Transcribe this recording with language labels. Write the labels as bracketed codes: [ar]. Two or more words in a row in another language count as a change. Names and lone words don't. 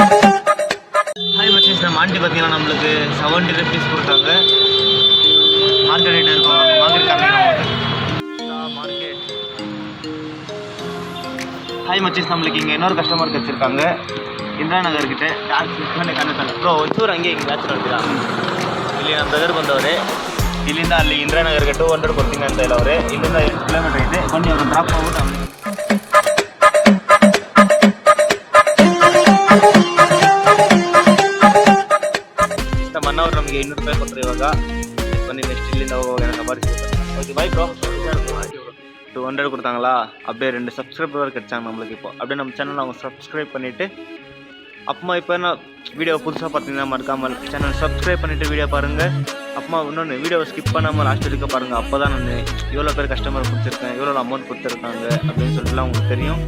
[ta] ஹாய் மச்சீஸ், நம்ம ஆண்டி பார்த்தீங்கன்னா நம்மளுக்கு 70 rupees கொடுத்தாங்க. ஆல்டர்னேட் இருக்கும் மார்க்கெட் காமிக்கிறோம் மார்க்கெட். ஹாய் மச்சீஸ், நம்மளுக்கு இங்கே இன்னொரு கஸ்டமர் கிடச்சிருக்காங்க இந்திரா நகர் கிட்ட. [kn] ಟಾಕ್ಸ್ ப்ரோ ಒಂಚೂರು ಹಂಗೆ ಹಿಂಗೆ ಮ್ಯಾಚ್ ನೋಡ್ತೀರಾ? ಇಲ್ಲಿ ನಮ್ಮ ಬ್ರದರ್ ಬಂದವ್ರೆ. ಇಲ್ಲಿಂದ ಅಲ್ಲಿ ಇಂದಿರಾ ನಗರ್ಗೆ 200 ಕೊಡ್ತೀನಿ ಅಂತ ಇಲ್ಲ ಅವರೇ. ಇಲ್ಲಿಂದ 8 ಕಿಲೋಮೀಟರ್ ಐತೆ. ಬನ್ನಿ ಅವ್ರು ಡ್ರಾಪ್ ಮಾಡ್ಬಿಟ್ಟು ನಮ್ಮ ಅಣ್ಣವ್ರು ನಮಗೆ 200 ರೂಪಾಯಿ ಕೊಟ್ಟರು ಇವಾಗ. ಬನ್ನಿ ನೆಕ್ಸ್ಟ್ ಇಲ್ಲಿಂದ ಹೋಗುವಾಗ ನಂಬರ್ [en] OK bye bro. [ta] 200 கொடுத்தாங்களா, அப்படியே 2 சப்ஸ்கிரைபர் கிடைச்சாங்க நம்மளுக்கு. இப்போ அப்படியே நம்ம சேனலில் அவங்க சப்ஸ்கிரைப் பண்ணிவிட்டு அப்புறமா இப்போ நான் வீடியோ புதுசாக பார்த்தீங்கன்னா மறக்காமல் [en] channel subscribe [ta] பண்ணிவிட்டு வீடியோ பாருங்கள். அப்புறமா இன்னொன்று வீடியோவை ஸ்கிப் பண்ணாமல் லாஸ்ட் வரைக்கும் பாருங்கள். அப்போ தான் நான் எவ்வளோ பேர் கஸ்டமர் கொடுத்துருக்கேன், எவ்வளோ அமௌண்ட் கொடுத்துருக்காங்க அப்படின்னு சொல்லிட்டுலாம் உங்களுக்கு தெரியும்.